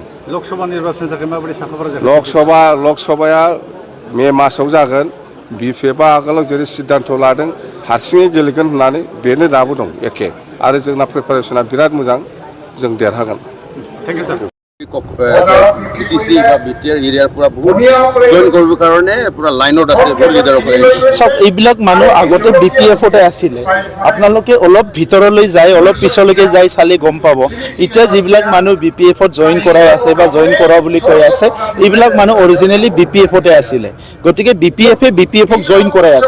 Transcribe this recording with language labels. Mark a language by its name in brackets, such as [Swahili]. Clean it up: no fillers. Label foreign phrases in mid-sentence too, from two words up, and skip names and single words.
[Bodo] लकसभा निर्बाचननि थाखाय माबोरै साखाफारा जागोन? लकसभाया मे मासाव जागोन। बिपिएफआ आगोलाव जेरै सिद्धान्त लादों हारसिङै गेलेगोन होननानै, बेनो दाबो दं एखे। आरो जोंना प्रिपारेसना बिराद मोजां, जों देरहागोन। [English] thank you sir. [Assamese] BTC বা BTR এৰিয়াৰ পৰা বহুত জইন কৰিবৰ কাৰণে পুৰা লাইনত আছে বহুত লিডাৰ সব এইবিলাক মানুহ আগতে BPFতে আছিলে আপোনালোকে অলপ ভিতৰলৈ যায় অলপ পিছলৈকে যায় চালে গম পাব এতিয়া যিবিলাক মানুহ BPFত জইন কৰাই আছে বা জইন কৰা বুলি কৈ আছে এইবিলাক মানুহ অৰিজিনেলি BPFতে আছিলে গতিকে BPFক জইন কৰাই আছে